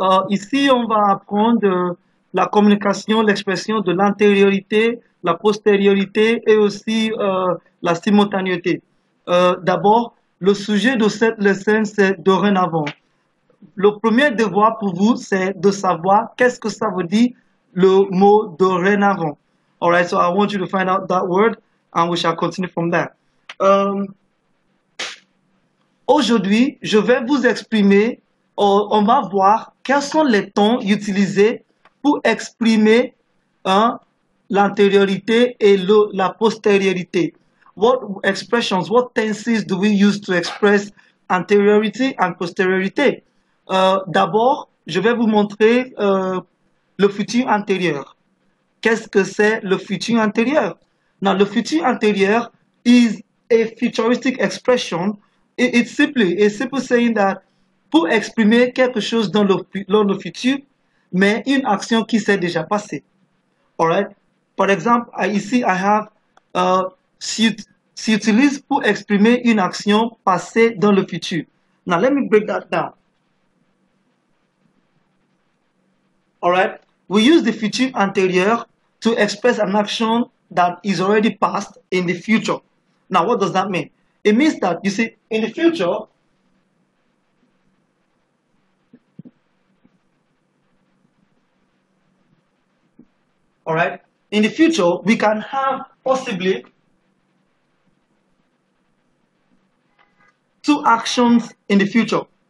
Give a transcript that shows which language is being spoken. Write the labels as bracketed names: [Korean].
[French] Ici, on va apprendre la communication, l'expression de l'antériorité, la postériorité et aussi la simultanéité. D'abord, le sujet de cette leçon, c'est dorénavant. Le premier devoir pour vous, c'est de savoir qu'est-ce que ça veut dire le mot dorénavant. [English] Alright, so I want you to find out that word and we shall continue from there. [French] Aujourd'hui, je vais vous exprimer, on va voir quels sont les tons utilisés pour exprimer l'antériorité et la postériorité. [English] What expressions, what tenses do we use to express anteriority and posteriority? [French] D'abord, je vais vous montrer le futur antérieur. Qu'est-ce que c'est le futur antérieur? [English] Now, [French] le futur antérieur [English] is a futuristic expression. It's simple saying that [French] pour exprimer quelque chose dans le futur, mais une action qui s'est déjà passée. [English] Alright? [French] Par exemple, ici, [English] I have [French] s'utilise pour exprimer une action passée dans le futur. [English] Now, let me break that down. Alright? We use the future antérieur to express an action that is already past in the future. Now, what does that mean? It means that, you see, in the future, all right, in the future, we can have possibly two actions in the future.